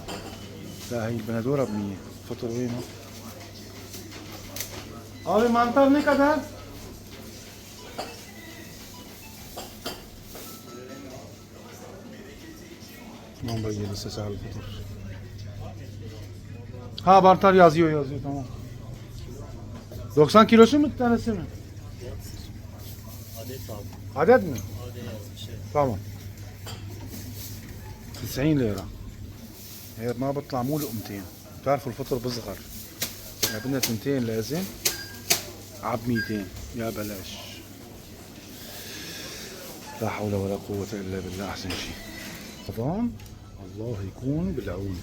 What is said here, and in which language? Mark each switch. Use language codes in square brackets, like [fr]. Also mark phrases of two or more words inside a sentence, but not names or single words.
[ar] لا هي البندوره ب 100. فطر وينه؟ ابي منطرني كذا. ما مبين لسه سعر الفطر. ها بارتر [tr] yazıyor tamam. 90 kilosu mu tanesi mi? Adet mi? [ar] tamam. 90 ليرة. هي ما بطلع مو لقمتين. بتعرفوا الفطر بصغر. يعني بدنا 2 لازم عب 200 يا بلاش. لا حول ولا قوة إلا بالله. أحسن شيء رمضان الله يكون بالعون.